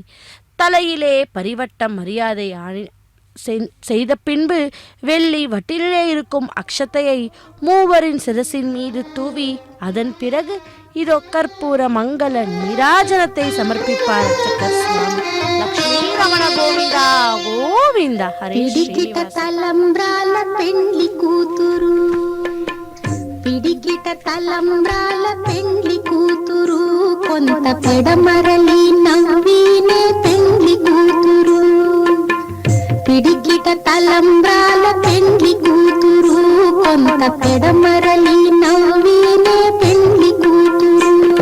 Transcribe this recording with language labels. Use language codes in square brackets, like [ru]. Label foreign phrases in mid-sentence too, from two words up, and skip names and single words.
[ta] தலையிலே பரிவட்டம் மரியாதை செய்த பின்பு வெள்ளி வட்டிலே இருக்கும் அக்ஷத்தையை மூவரின் சிரசின் மீது தூவி அதன் பிறகு இதோ கற்பூர மங்கள நீராஜனத்தை சமர்ப்பிப்பார் அர்ச்சகர் சுவாமி. லக்ஷ்மீ ரமண கோவிந்தா கோவிந்தா. ஹரே [te] తలంబ్రాల పెండ్లి కూతురు, పిడికిట తలంబ్రాల పెండ్లి కూతురు, కొంత పెడమరలి నవ్వినే పెండ్లి కూతురు. పిడికిట తలంబ్రాల పెండ్లి కూతురు, కొంత పెడమరలి నవ్వినే పెండ్లి కూతురు.